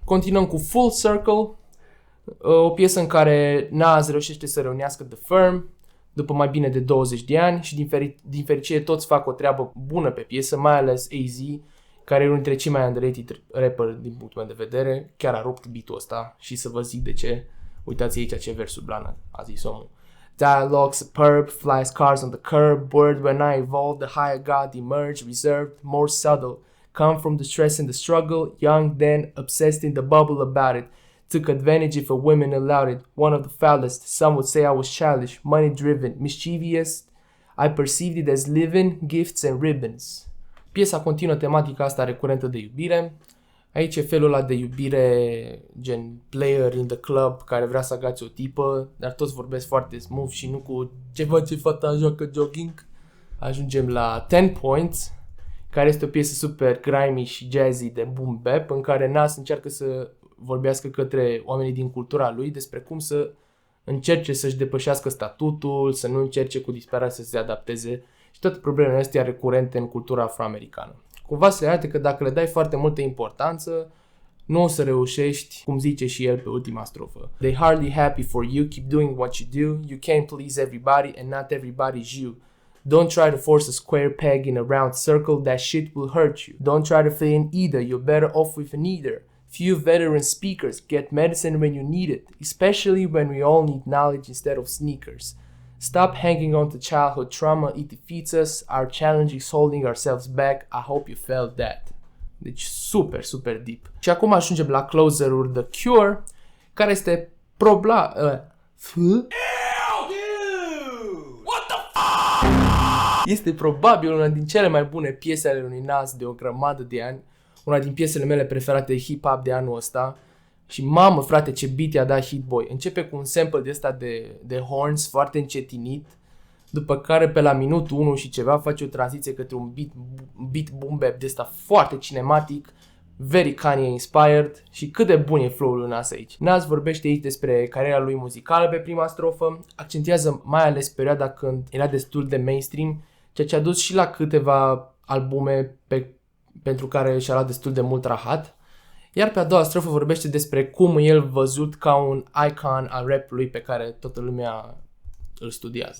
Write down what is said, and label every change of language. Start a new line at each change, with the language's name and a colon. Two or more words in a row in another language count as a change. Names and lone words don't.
Romanian: Continuăm cu Full Circle, o piesă în care Nas reușește să reunească The Firm după mai bine de 20 de ani și din fericire toți fac o treabă bună pe piesă, mai ales AZ, care e unul dintre cei mai
English: underrated rapper
Romanian: din punctul meu de vedere, chiar a rupt beat-ul ăsta și să vă zic de ce. Uitați aici ce versuri blană a zis omul.
English: Dialogue superb, flies cars on the curb, word when I evolved, the higher God emerged, reserved, more subtle, come from the stress and the struggle, young then, obsessed in the bubble about it, took advantage if a woman allowed it, one of the foulest, some would say I was childish, money driven, mischievous, I perceived it as living, gifts and ribbons.
Romanian: Piesa continuă tematica asta recurentă de iubire. Aici e felul ăla de iubire gen
English: player in the club
Romanian: care vrea să agațe o tipă, dar toți vorbesc foarte smooth și nu cu ce face fata, joacă jogging. Ajungem la 10 Points, care este o piesă super grimy și jazzy de
English: boom bap,
Romanian: în care Nas încearcă să vorbească către oamenii din cultura lui despre cum să încerce să-și depășească statutul, să nu încerce cu disperare să se adapteze și toate problemele astea recurente în cultura afroamericană. Cumva se arată că dacă le dai foarte multă importanță, nu o să reușești, cum zice și el pe ultima strofă.
English: They hardly happy for you, keep doing what you do, you can't please everybody and not everybody's you. Don't try to force a square peg in a round circle, that shit will hurt you. Don't try to fit in either, you're better off with neither. Few veteran speakers get medicine when you need it, especially when we all need knowledge instead of sneakers. Stop hanging on to childhood trauma, it defeats us, our challenge is holding ourselves back, I hope you felt that.
Romanian: Deci super, super deep. Și acum ajungem la closer-ul The Cure, care este este probabil una din cele mai bune piese ale lui Nas de o grămadă de ani, una din piesele mele preferate de hip-hop de anul ăsta Și mamă, frate, ce beat i-a dat Hit Boy. Începe cu un sample de ăsta de horns foarte încetinit, după care pe la minutul 1 și ceva face o tranziție către un beat
English: boom bap
Romanian: de ăsta foarte cinematic,
English: very Kanye inspired.
Romanian: Și cât de bun e flow-ul lui Nas aici. Nas vorbește aici despre cariera lui muzicală pe prima strofă, accentuează mai ales perioada când era destul de mainstream, ceea ce a dus și la câteva albume pentru care și-a luat destul de mult rahat. Iar pe a doua strofă vorbește despre cum e el văzut ca un icon al rap-ului pe care toată lumea îl studiază.